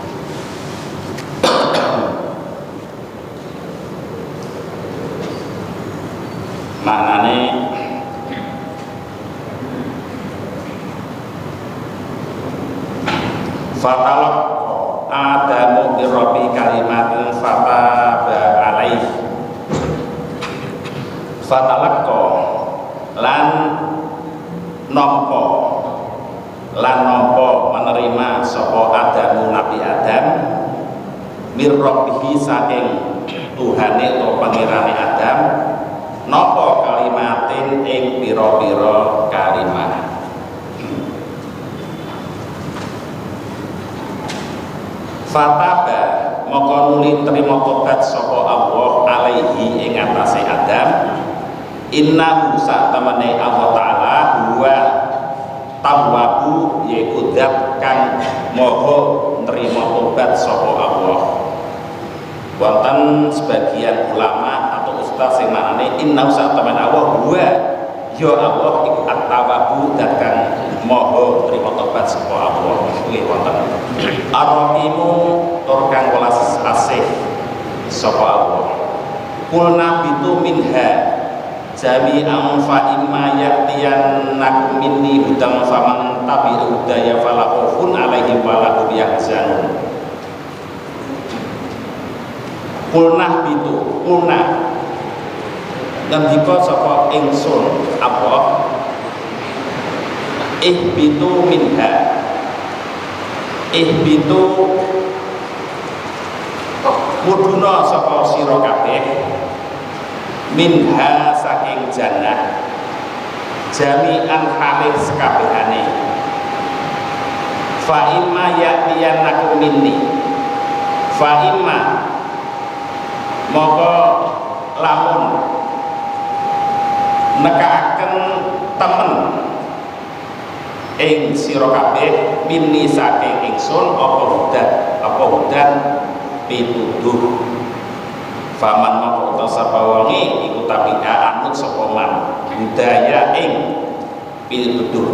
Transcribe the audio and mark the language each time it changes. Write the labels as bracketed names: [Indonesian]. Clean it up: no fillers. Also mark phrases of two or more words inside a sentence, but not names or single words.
[Arabic] Maknane فتلقى آدم بربه كلمات فتاب عليه. [Javanese] Fatalaqqa lan nampa menerima sapa Adamu Nabi Adam [Arabic] من ربه [Javanese] saking Tuhane atau pangirane Adam napa kalimatin ing pira-pira kalimat. Fataba maka nuli terima tobat sapa Allah alaihi ing atase Adam. Innahu satamane Allah taala [Arabic] هو التواب [Javanese] yaiku zat kang maha nerima tobat sapa Allah. Wonten sebagian ulama atau ustaz sing maknane innahu satamane Allah huwa ya Allah iku at-tawwabu zat kang maha nerima tobat sapa Allah. Nggih wonten Ar-Rahimu tur kang welas asih sapa Allah. [Arabic] قلنا اهبطوا منها جميعا فإما يأتينكم مني هدى فمن تبع هداي فلا خوف عليهم ولا هم يحزنون. قلنا اهبطوا, [Javanese] kulnah ngendika sapa ingsun apa [Arabic] اهبطوا منها, [Javanese] ihbitu muduna sapa sira kabeh minha saking jannah jami'an halih sekabehane [Arabic] فإما يأتينكم مني فإما [Javanese] moko lamun nekaaken temen ing sira kabeh minni saking ingsun apa hudan pituduh faman moko utawa sapa wonge iku tabi'a anut sapa man budaya ing pituduh